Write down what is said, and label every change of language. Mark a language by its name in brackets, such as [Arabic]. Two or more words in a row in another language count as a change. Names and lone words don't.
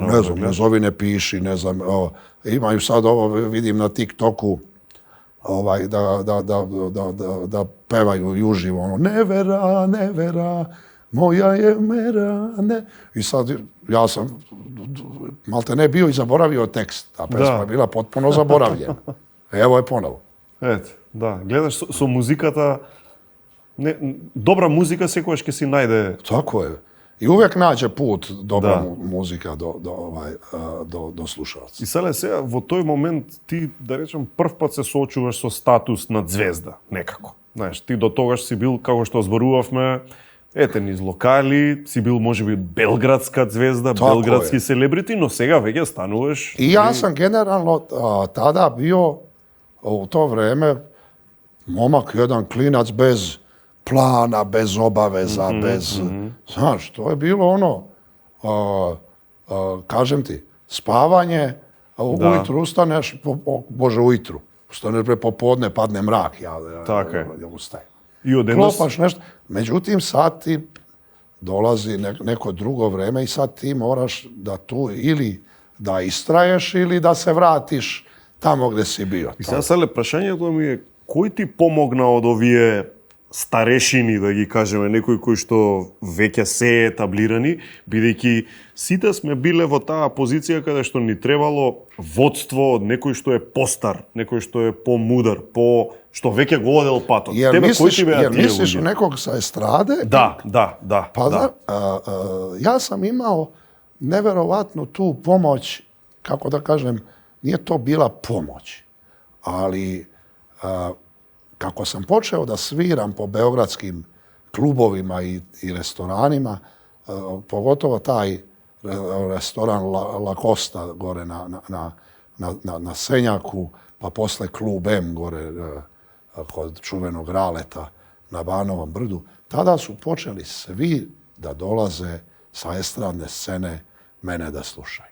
[Serbian] Ne znam, ne zovi, ne piši, ne znam, imaju sad ovo, vidim na TikToku, da pevaju i uživo, nevera, moja je mera, ne. I sad, ja sam, malte ne bio i zaboravio tekst, ta pesma je bila potpuno zaboravljena. Evo je ponovo. [Macedonian] Ето, да, гледаш со музиката, добра музика секогаш ќе си најде. [Serbian] Tako je. I uvijek nađe put dobra muzika do slušalca. [Macedonian] И сега во тој момент ти, да речем, прв пат се соочуваш со статус на звезда, некако. Знаеш, ти до тогаш си бил, како што зборувавме, низ локали, си бил можеби белградска звезда, белградски селебрити, но сега веќе стануваш... [Serbian] I ja sam generalno tada bio u to vreme momak, jedan klinac bez plana, bez obaveza, Znaš, to je bilo kažem ti, spavanje, ujutru ustaneš, ujutru, ustaneš popodne, padne mrak, ja ustajem. Klopaš nešto, međutim sad ti dolazi neko drugo vreme i sad ti moraš da tu ili da istraješ ili da se vratiš tamo gde si bio. [Macedonian] И сега прашањето ми е, кој ти помогна од овие старешини, да ги кажеме, некои кои што веќе се етаблирани, бидејќи сите сме биле во таа позиција каде што ни требало водство од некој што е постар, некој што е помудар, што веќе го одел патот. [Serbian] Jer misliš u nekog sa estrade? Da. Pa ja sam imao neverovatnu tu pomoć, kako da kažem, nije to bila pomoć, ali kako sam počeo da sviram po beogradskim klubovima i restoranima, pogotovo taj restoran La Costa gore na Senjaku, pa posle klub M gore kod čuvenog Raleta na Banovom brdu, tada su počeli svi da dolaze sa estradne scene mene da slušaju.